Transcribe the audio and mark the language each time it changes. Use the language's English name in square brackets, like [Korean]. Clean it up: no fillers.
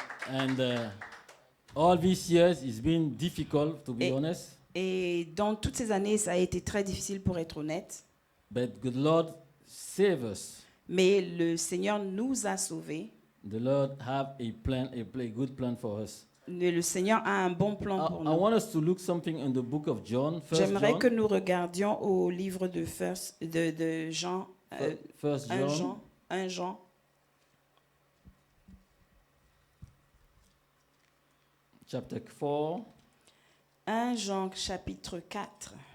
[English] And all these years, it's been difficult, to be honest. [French] Et dans toutes ces années, ça a été très difficile pour être honnête. [English] But good Lord save us. [French] Mais le Seigneur nous a sauvés. [English] The Lord have a plan, a good plan for us. [French] Le Seigneur a un bon plan pour [English] I [French] nous. [English] want us to look something in the book of John. [French] J'aimerais [English] John, [French] que nous regardions au livre de Jean, [English] First [French] 1 [English] John, [French] Jean, 1 Jean, [English] chapter 4. [French] 1 Jean chapitre 4.